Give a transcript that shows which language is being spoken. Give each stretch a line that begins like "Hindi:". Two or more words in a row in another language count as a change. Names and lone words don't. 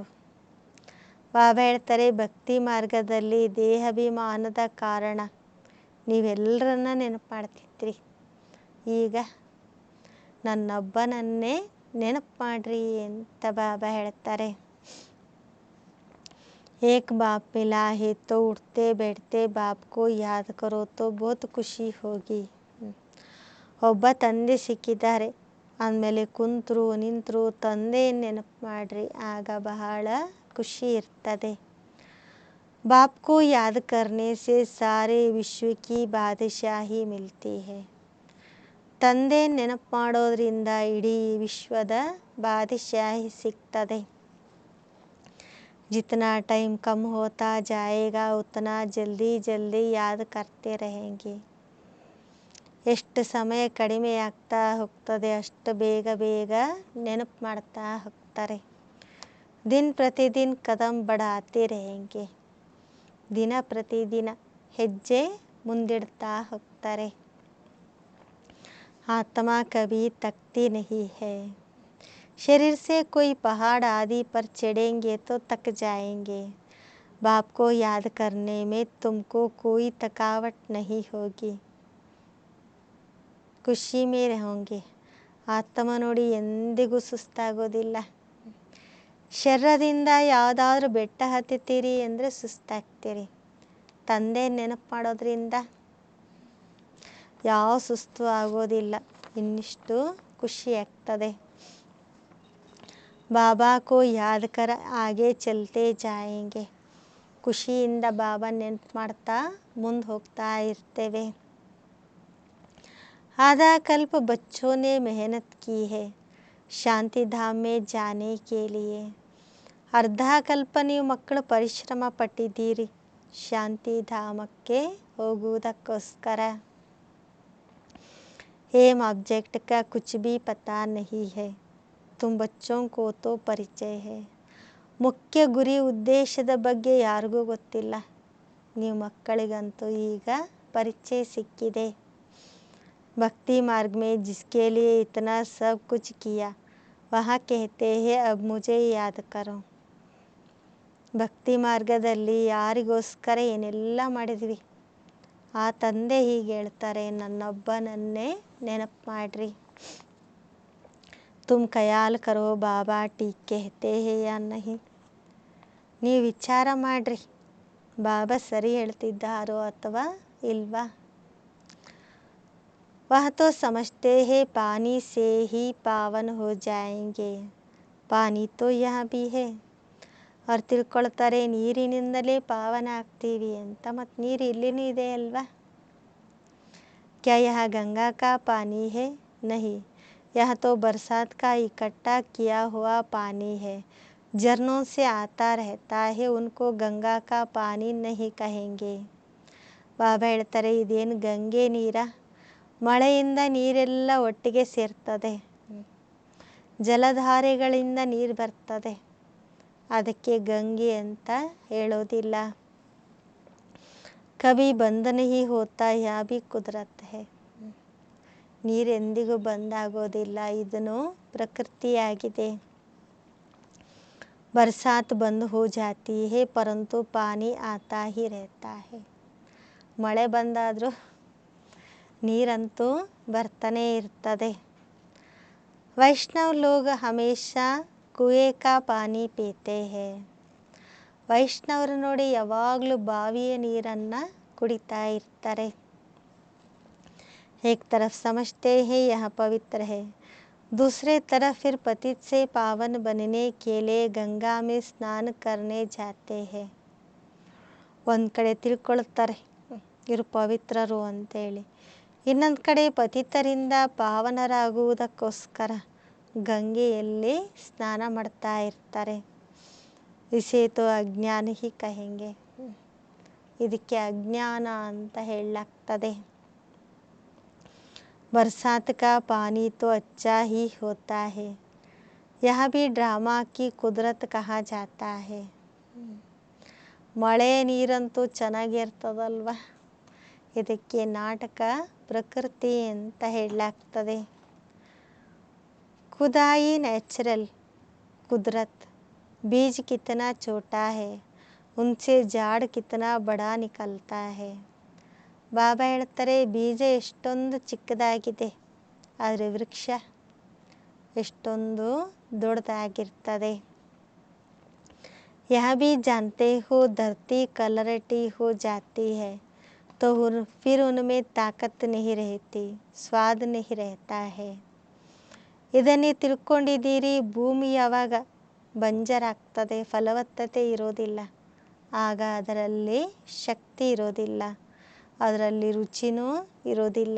Kannada: ಬಾಬಾ ಹೇಳ್ತಾರೆ, ಭಕ್ತಿ ಮಾರ್ಗದಲ್ಲಿ ದೇಹಾಭಿಮಾನದ ಕಾರಣ ನೀವೆಲ್ಲರನ್ನ ನೆನಪು ಮಾಡ್ತಿದ್ರಿ, ಈಗ ನನ್ನೊಬ್ಬನನ್ನೇ ನೆನಪು ಮಾಡ್ರಿ ಅಂತ ಬಾಬಾ ಹೇಳ್ತಾರೆ.
Hindi: एक बाप मिला है तो उठते बैठते बाप को याद करो तो बहुत खुशी होगी.
Kannada: ಒಬ್ಬ ತಂದೆ ಸಿಕ್ಕಿದ್ದಾರೆ ಅಂದಮೇಲೆ ಕುಂತರು ನಿಂತರು ತಂದೆ ನೆನಪು ಮಾಡ್ರಿ, ಆಗ ಬಹಳ ಖುಷಿ ಇರ್ತದೆ.
Hindi: बाप को याद करने से सारे विश्व की बादशाही मिलती है.
Kannada: ತಂದೆ ನೆನಪು ಮಾಡೋದ್ರಿಂದ ಇಡೀ ವಿಶ್ವದ ಬಾದಶಾಹಿ ಸಿಗ್ತದೆ.
Hindi: जितना टाइम कम होता जाएगा उतना जल्दी जल्दी याद करते रहेंगे.
Kannada: ಎಷ್ಟು ಸಮಯ ಕಡಿಮೆ ಆಗ್ತಾ ಹೋಗ್ತದೆ ಅಷ್ಟು ಬೇಗ ಬೇಗ ನೆನಪು ಮಾಡ್ತಾ ಹೋಗ್ತಾರೆ.
Hindi: दिन प्रतिदिन कदम बढ़ाते रहेंगे.
Kannada: ದಿನ ಪ್ರತಿದಿನ ಹೆಜ್ಜೆ ಮುಂದಿಡ್ತಾ ಹೋಗ್ತಾರೆ.
Hindi: आत्मा कभी थकती नहीं है. शरीर से कोई पहाड़ आदि पर चढ़ेंगे तो थक जाएंगे. बाप को याद करने में तुमको कोई थकावट नहीं होगी. ಖುಷಿ में रहोगे.
Kannada: ಆತ್ಮ ನೋಡಿ ಎಂದಿಗೂ ಸುಸ್ತಾಗೋದಿಲ್ಲ. ಶರೀರದಿಂದ ಯಾವುದಾದ್ರೂ ಬೆಟ್ಟ ಹತ್ತುತ್ತೀರಿ ಅಂದರೆ ಸುಸ್ತಾಗ್ತೀರಿ. ತಂದೆ ನೆನಪು ಮಾಡೋದ್ರಿಂದ ಯಾವ ಸುಸ್ತು ಆಗೋದಿಲ್ಲ, ಇನ್ನಿಷ್ಟು ಖುಷಿ ಆಗ್ತದೆ.
Hindi: बाबा को याद कर आगे चलते जाएंगे.
Kannada: ಖುಷಿಯಿಂದ ಬಾಬಾ ನೆನಪು ಮಾಡ್ತಾ ಮುಂದೆ ಹೋಗ್ತಾ ಇರ್ತೇವೆ.
Hindi: आधा कल्प बच्चों ने मेहनत की है शांति धाम में जाने के लिए.
Kannada: ಅರ್ಧ ಕಲ್ಪ ನೀವು ಮಕ್ಕಳು ಪರಿಶ್ರಮ ಪಟ್ಟಿದ್ದೀರಿ ಶಾಂತಿ ಧಾಮಕ್ಕೆ ಹೋಗುವುದಕ್ಕೋಸ್ಕರ.
English: aim object
Hindi: का कुछ भी पता नहीं है. तुम बच्चों को तो परिचय है.
Kannada: ಮುಖ್ಯ ಗುರಿ ಉದ್ದೇಶದ ಬಗ್ಗೆ ಯಾರಿಗೂ ಗೊತ್ತಿಲ್ಲ. ನೀವು ಮಕ್ಕಳಿಗಂತೂ ಈಗ ಪರಿಚಯ ಸಿಕ್ಕಿದೆ.
Hindi: भक्ति मार्ग में जिसके लिए इतना सब कुछ किया वहाँ कहते हैं अब मुझे याद करो.
Kannada: ಭಕ್ತಿ ಮಾರ್ಗದಲ್ಲಿ ಯಾರಿಗೋಸ್ಕರ ಏನೆಲ್ಲ ಮಾಡಿದ್ವಿ ಆ ತಂದೆ ಹೀಗೆ ಹೇಳ್ತಾರೆ, ನನ್ನೊಬ್ಬನನ್ನೇ ನೆನಪು ಮಾಡ್ರಿ.
Hindi: तुम ख्याल करो बाबा ठीक कहते हैं या नहीं.
Kannada: ನೀವು ವಿಚಾರ ಮಾಡ್ರಿ ಬಾಬಾ ಸರಿ ಹೇಳ್ತಿದ್ದಾರೋ ಅಥವಾ ಇಲ್ವಾ.
Hindi: वह तो समझते हैं पानी से ही पावन हो जाएंगे. पानी तो यहाँ भी है.
Kannada: ಅವ್ರು ತಿಳ್ಕೊಳ್ತಾರೆ ನೀರಿನಿಂದಲೇ ಪಾವನ ಆಗ್ತೀವಿ ಅಂತ. ಮತ್ತು ನೀರು ಇಲ್ಲಿನೂ ಇದೆ ಅಲ್ವಾ.
Hindi: क्या यह गंगा का पानी है? नहीं, यह तो बरसात का इकट्ठा किया हुआ पानी है. झरनों से आता रहता है, उनको गंगा का पानी नहीं कहेंगे.
Kannada: ಬಾಬಾ ಹೇಳ್ತಾರೆ ಇದೇನು ಗಂಗೆ ನೀರ, ಮಳೆಯಿಂದ ನೀರೆಲ್ಲ ಒಟ್ಟಿಗೆ ಸೇರ್ತದೆ, ಜಲಧಾರೆಗಳಿಂದ ನೀರು ಬರ್ತದೆ, ಅದಕ್ಕೆ ಗಂಗೆ ಅಂತ ಹೇಳೋದಿಲ್ಲ.
Hindi: कभी बंद नहीं होता ये भी कुदरत है.
Kannada: ನೀರೆಂದಿಗೂ ಬಂದಾಗೋದಿಲ್ಲ, ಇದನ್ನು ಪ್ರಕೃತಿಯಾಗಿದೆ.
Hindi: बरसात बंद हो जाती है परंतु पानी आता ही रहता है.
Kannada: ಮಳೆ ಬಂದಾದರೂ ನೀರಂತೂ ಬರ್ತಾನೆ ಇರ್ತದೆ.
Hindi: वैष्णव लोग हमेशा कुएं का पानी पीते हैं.
Kannada: ವೈಷ್ಣವರು ನೋಡಿ ಯಾವಾಗಲೂ ಬಾವಿಯ ನೀರನ್ನು ಕುಡಿತಾ ಇರ್ತಾರೆ.
Hindi: एक तरफ समझते हैं यह पवित्र है, दूसरे तरफ फिर पतित से पावन बनने के लिए गंगा में स्नान करने जाते हैं.
Kannada: ಒಂದು ಕಡೆ ತಿಳ್ಕೊಳ್ತಾರೆ ಇವರು ಪವಿತ್ರರು ಅಂತೇಳಿ, ಇನ್ನೊಂದು ಕಡೆ ಪತಿತರಿಂದ ಪಾವನರಾಗುವುದಕ್ಕೋಸ್ಕರ ಗಂಗೆಯಲ್ಲಿ ಸ್ನಾನ ಮಾಡ್ತಾ ಇರ್ತಾರೆ.
Hindi: इसे तो अज्ञान ही कहेंगे.
Kannada: ಇದಕ್ಕೆ ಅಜ್ಞಾನ ಅಂತ ಹೇಳಲಾಗ್ತದೆ.
Hindi: बरसात का पानी तो अच्छा ही होता है, यह भी ड्रामा की कुदरत कहा जाता है. ಮಳೆ ನೀರಂತೂ ಚೆನ್ನಾಗಿರ್ತದಲ್ವ, ಇದಕ್ಕೆ ನಾಟಕ ಪ್ರಕೃತಿ ಅಂತ ಹೇಳಲಾಗ್ತದೆ. खुदाई नेचुरल कुदरत. बीज कितना छोटा है उनसे झाड़ कितना बड़ा निकलता है.
Kannada: ಬಾಬಾ ಹೇಳ್ತಾರೆ ಬೀಜ ಎಷ್ಟೊಂದು ಚಿಕ್ಕದಾಗಿದೆ ಆದರೆ ವೃಕ್ಷ ಎಷ್ಟೊಂದು ದೊಡ್ಡದಾಗಿರ್ತದೆ.
Hindi: यह भी जानते हो धरती कलरटी हो जाती है तो फिर उनमें ताकत नहीं रहती, स्वाद नहीं रहता है.
Kannada: ಇದನ್ನೇ ತಿಳ್ಕೊಂಡಿದ್ದೀರಿ. ಭೂಮಿ ಯಾವಾಗ ಬಂಜರಾಗ್ತದೆ, ಫಲವತ್ತತೆ ಇರೋದಿಲ್ಲ, ಆಗ ಅದರಲ್ಲಿ ಶಕ್ತಿ ಇರೋದಿಲ್ಲ, ಅದರಲ್ಲಿ ರುಚಿನೂ ಇರೋದಿಲ್ಲ.